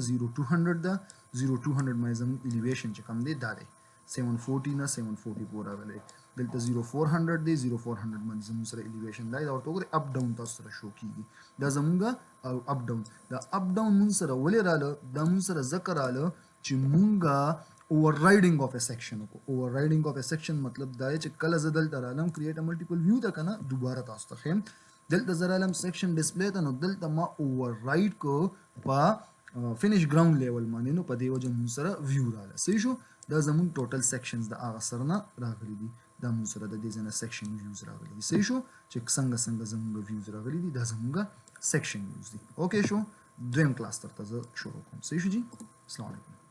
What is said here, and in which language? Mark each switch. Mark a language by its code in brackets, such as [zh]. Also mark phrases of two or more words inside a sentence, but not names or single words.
[ps] 0200 ده 0200 باندې زمونږ ایلیویشن چې کم دی دا دی 740 نه 744 راغلی دلته 0400 دی 0400 باندې زمونږ سره ایلیویشن دی دا ورته وګورئ [en] up down [ps] تاسو سره شو کیږي دا زمونږ [en] up down [ps] دا [en] up down [ps] مونږ سره ولې رااله دا مونږ سره ځکه رااله چې مونږ [en] overriding of a section overriding of a section [ps] مطلب دا چې کله زه دلته رالم [en] create a multiple view [ps] ده کنه دوباره تاسو ته ښیم دلته زه رالم [en] section display [ps] ته نو دلته ما override کو په [en] finish ground level [ps] باندې نو په دې وجه مونږ سره view رااله. صحیح شو. دا زمونږ ټوټل sections د هغه سره نه راغلي دي دا مونږ سره د دې ځای نه [en] section views [ps] راغلي دي. صحیح شو. چې څنګه زمونږ views راغلي دي دا زمونږ [en] section views [ps] دي. اوکې شو. دویم کلاس ترته زه شروع کوم. صحیح شو جي. [ar] السلام علیکم.